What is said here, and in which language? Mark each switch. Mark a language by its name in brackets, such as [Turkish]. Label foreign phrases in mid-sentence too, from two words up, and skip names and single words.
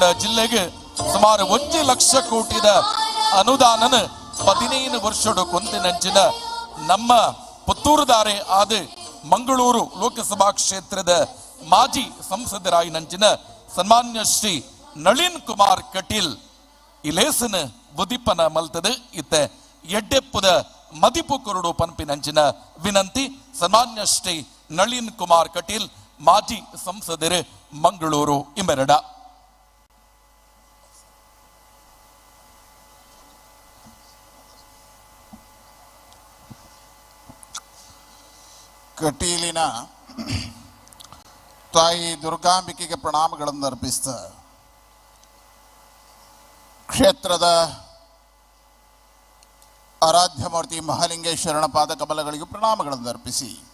[Tulu] ಜಿಲ್ಲೆಗೆ ಸುಮಾರು 1 ಲಕ್ಷ ಕೋಟಿದ ಅನುದಾನನ 15 ವರ್ಷದ ಕೊಂತಿನಂಚಿನ ನಮ್ಮ ಪುತ್ತೂರುದಾರೆ ಆದ ಮಂಗಳೂರು ಲೋಕಸಭಾ ಕ್ಷೇತ್ರದ ಮಾಜಿ ಸಂಸದರಾಯಿ ನಂಚಿನ ಸನ್ಮಾನ್ಯ ಶ್ರೀ ನಳಿನ್ ಕುಮಾರ್ ಕಟೀಲ್ ಇಲೇಸನ ಬುದಿಪನ ಮಲ್ತದ ಇತ್ತ ಎಡ್ಡೆಪ್ಪುದ ಮದಿಪು ಕೊರಡು ಪಂಪಿನಂಚಿನ ವಿನಂತಿ ಸನ್ಮಾನ್ಯ ಶ್ರೀ ನಳಿನ್ ಕುಮಾರ್ ಕಟೀಲ್ [Kannada] ಮಾಜಿ ಸಂಸದರು [Tulu] ಮಂಗಳೂರು ಇಮೆರಡ. [Kannada] ಕಟೀಲಿನ ತಾಯಿ ದುರ್ಗಾಂಬಿಕೆಗೆ ಪ್ರಣಾಮಗಳನ್ನು ಅರ್ಪಿಸ್ತ ಕ್ಷೇತ್ರದ ಆರಾಧ್ಯ ಮೂರ್ತಿ ಮಹಾಲಿಂಗೇಶ್ವರನ ಪಾದ ಕಮಲಗಳಿಗೂ ಪ್ರಣಾಮಗಳನ್ನು ಅರ್ಪಿಸಿ